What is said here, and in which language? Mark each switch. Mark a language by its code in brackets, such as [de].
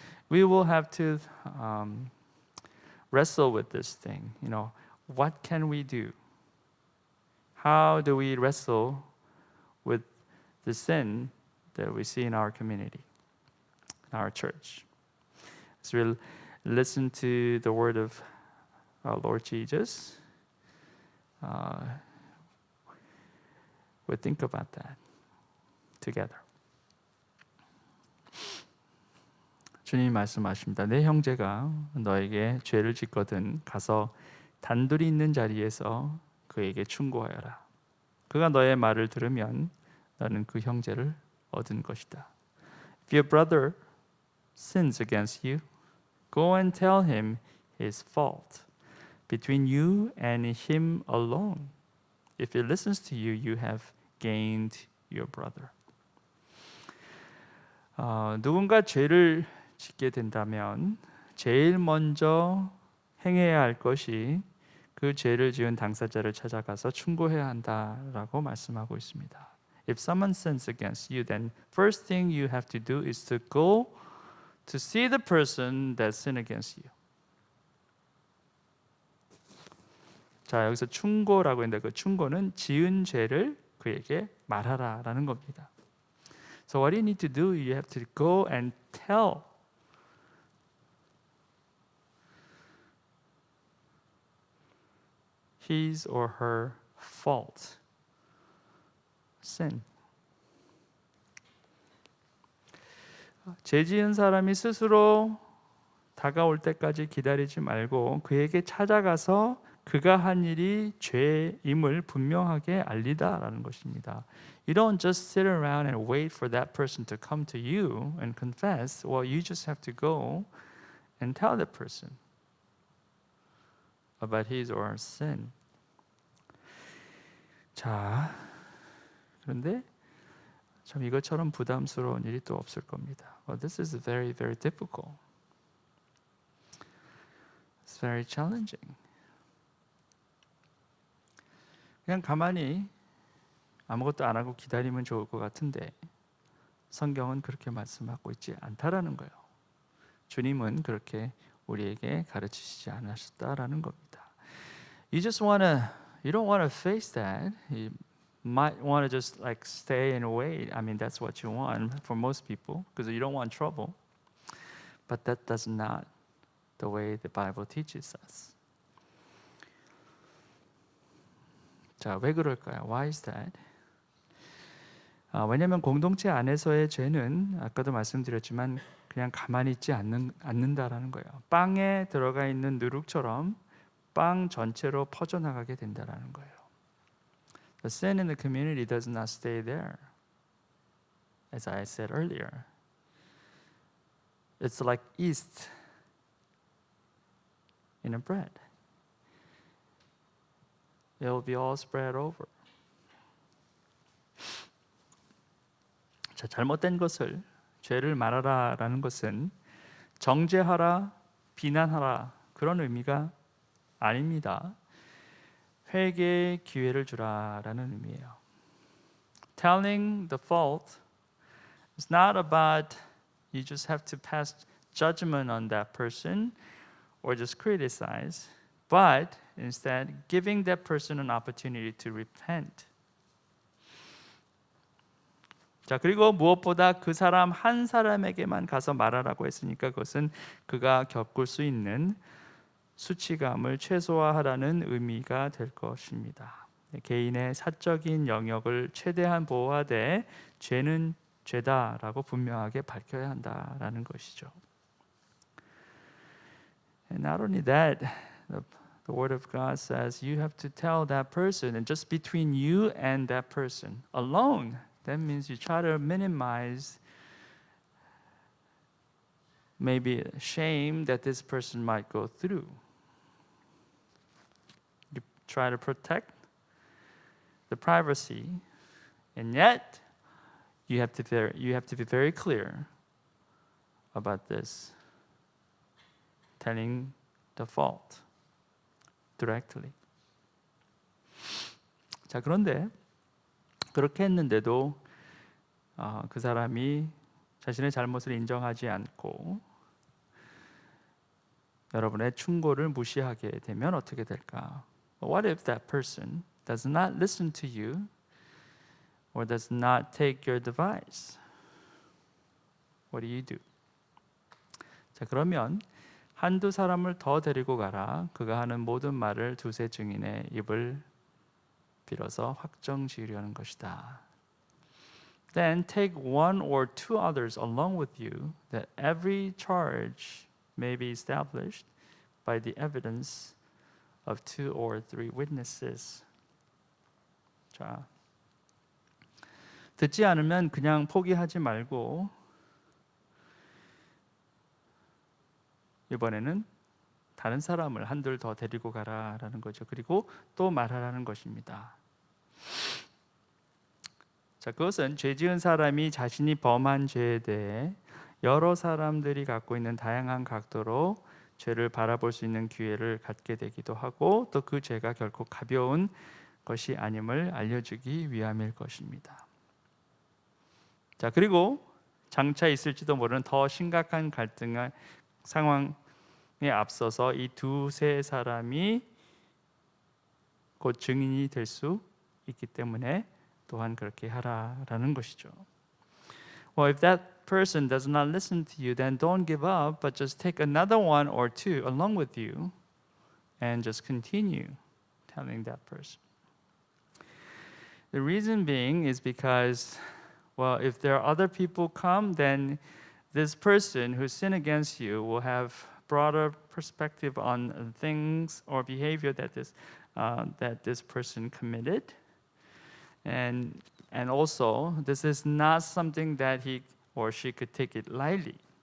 [en] We will have to wrestle with this thing. You know, what can we do? How do we wrestle with the sin that we see in our community, in our church? As we listen to the word of our Lord Jesus, we think about that together. [ko] 주님이 말씀하십니다. 내 형제가 너에게 죄를 짓거든 가서 단둘이 있는 자리에서 그에게 충고하여라. 그가 너의 말을 들으면 너는 그 형제를 얻은 것이다. [en] If your brother sins against you, go and tell him his fault between you and him alone. If he listens to you, you have gained your brother. [ko] 누군가 죄를 짓게 된다면 제일 먼저 행해야 할 것이 그 죄를 지은 당사자를 찾아가서 충고해야 한다라고 말씀하고 있습니다. [en] If someone sins against you, then first thing you have to do is to go to see the person that sinned against you. [ko] 자, 여기서 충고라고 했는데 그 충고는 지은 죄를 그에게 말하라라는 겁니다. [en] So what you need to do, you have to go and tell his or her fault, sin. [ko] 죄 지은 사람이 스스로 다가올 때까지 기다리지 말고 그에게 찾아가서 그가 한 일이 죄임을 분명하게 알리다라는 것입니다. [en] You don't just sit around and wait for that person to come to you and confess. Well, you just have to go and tell that person about his or her sin. [ko] 자, 그런데 참 이것처럼 부담스러운 일이 또 없을 겁니다. [en] Well, this is very, very difficult. It's very challenging. [ko] 그냥 가만히 아무것도 안 하고 기다리면 좋을 것 같은데 성경은 그렇게 말씀하고 있지 않다라는 거예요. 주님은 그렇게 우리에게 가르치시지 않으셨다라는 겁니다. [en] You don't want to face that. You might want to just like stay and wait. I mean, that's what you want for most people because you don't want trouble. But that's not the way the Bible teaches us. [ko] 자, 왜 그럴까요? [en] Why is that? [ko] 왜냐하면 공동체 안에서의 죄는 아까도 말씀드렸지만 그냥 가만히 있지 않는다라는 거예요. 빵에 들어가 있는 누룩처럼 빵 전체로 퍼져나가게 된다라는 거예요. [en] The sin in the community does not stay there. As I said earlier, it's like yeast in a bread. It will be all spread over. [ko] 자, 잘못된 것을 죄를 말하라라는 것은 정죄하라, 비난하라 그런 의미가 아닙니다. 회개의 기회를 주라라는 의미예요. [en] Telling the fault is not about you just have to pass judgment on that person or just criticize, but instead giving that person an opportunity to repent. [ko] 자, 그리고 무엇보다 그 사람 한 사람에게만 가서 말하라고 했으니까 그것은 그가 겪을 수 있는 수치감을 최소화하라는 의미가 될 것입니다. 개인의 사적인 영역을 최대한 보호하되 죄는 죄다라고 분명하게 밝혀야 한다라는 것이죠. [en] And not only that, the Word of God says you have to tell that person, and just between you and that person alone. That means you try to minimize maybe shame that this person might go through. You try to protect the privacy, and yet you have to be very clear about this, telling the fault directly. [ko] 자, 그런데 그렇게 했는데도 그 사람이 자신의 잘못을 인정하지 않고 여러분의 충고를 무시하게 되면 어떻게 될까? [en] What if that person does not listen to you or does not take your advice? What do you do? [ko] 자, 그러면 한두 사람을 더 데리고 가라. 그가 하는 모든 말을 두세 증인의 입을 빌어서 확정 지으려는 것이다. [en] Then take one or two others along with you, that every charge may be established by the evidence of two or three witnesses. [ko] 자, 듣지 않으면 그냥 포기하지 말고 이번에는 다른 사람을 한둘 더 데리고 가라라는 거죠. 그리고 또 말하라는 것입니다. 자, 그것은 죄 지은 사람이 자신이 범한 죄에 대해 여러 사람들이 갖고 있는 다양한 각도로 죄를 바라볼 수 있는 기회를 갖게 되기도 하고 또 그 죄가 결코 가벼운 것이 아님을 알려주기 위함일 것입니다. 자, 그리고 장차 있을지도 모르는 더 심각한 갈등의 상황에 앞서서 이 두세 사람이 곧 증인이 될 수 있기 때문에 또한 그렇게 하라라는 것이죠. [en] Well, if that person does not listen to you, then don't give up, but just take another one or two along with you and just continue telling that person. The reason being is because, well, if there are other people come, then this person who sinned against you will have broader perspective on things or behavior that this person committed, and also this is not something that he or she could take it lightly.